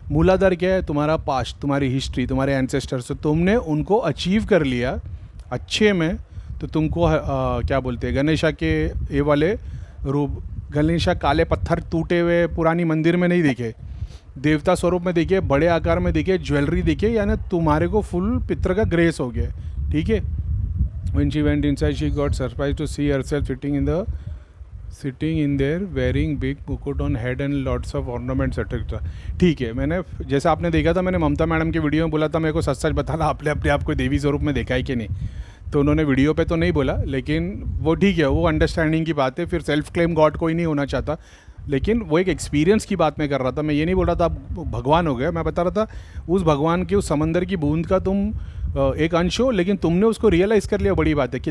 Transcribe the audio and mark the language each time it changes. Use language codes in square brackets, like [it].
[hi] मूलाधार क्या है, तुम्हारा पास्ट, तुम्हारी हिस्ट्री, तुम्हारे एंसेस्टर्स। तो तुमने उनको अचीव कर लिया अच्छे में, तो तुमको क्या बोलते हैं, गणेशा के ये वाले रूप, गणेशा काले पत्थर टूटे हुए पुरानी मंदिर में नहीं दिखे, देवता स्वरूप में दिखे, बड़े आकार में दिखे, ज्वेलरी दिखे, यानी तुम्हारे को फुल पितर का ग्रेस हो गया, ठीक है। [en] When she went inside, she got surprised to see herself sitting in there wearing big mukut on head and lots of ornaments etc. [hi] ठीक है, मैंने जैसे आपने देखा था, मैंने ममता मैडम की वीडियो में बोला था मेरे को सच सच बताना आपने अपने आप को देवी स्वरूप में देखा है कि नहीं, तो उन्होंने वीडियो पे तो नहीं बोला, लेकिन वो ठीक है, वो अंडरस्टैंडिंग की बात है। फिर सेल्फ क्लेम गॉड कोई नहीं होना चाहता, लेकिन वो एक एक्सपीरियंस की बात मैं कर रहा था। मैं ये नहीं बोल रहा था आप भगवान हो गए, मैं बता रहा था उस भगवान की, उस समंदर की बूंद का तुम एक अंश हो, लेकिन तुमने उसको रियलाइज़ कर लिया, बड़ी बात है।